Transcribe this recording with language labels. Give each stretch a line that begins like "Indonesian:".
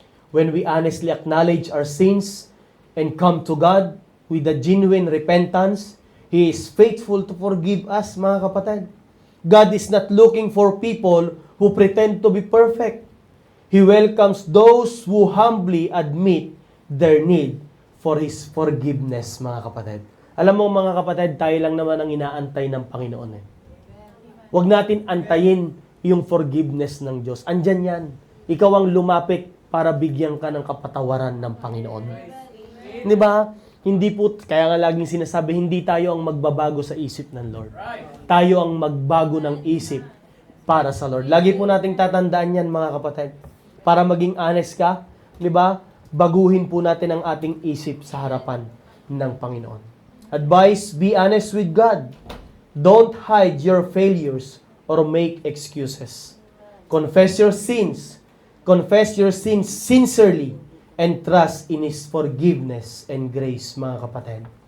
English: When we honestly acknowledge our sins and come to God with a genuine repentance, He is faithful to forgive us,
Filipino: mga kapatid.
English: God is not looking for people who pretend to be perfect. He welcomes those who humbly admit their need for His forgiveness,
Filipino: mga kapatid. Alam mo, mga kapatid, tayo lang naman ang inaantay ng Panginoon. Huwag natin antayin yung forgiveness ng Diyos. Andyan yan. Ikaw ang lumapit para bigyan ka ng kapatawaran ng Panginoon. Di ba? Hindi po, kaya nga laging sinasabi, hindi tayo ang magbabago sa isip ng Lord. Tayo ang magbago ng isip para sa Lord. Lagi po nating tatandaan yan, mga kapatid. Para maging honest ka, di ba? Baguhin po natin ang ating isip sa harapan ng Panginoon.
English: Advice, be honest with God. Don't hide your failures or make excuses. Confess your sins. Confess your sins sincerely and trust in His forgiveness and grace,
Filipino: mga kapatid.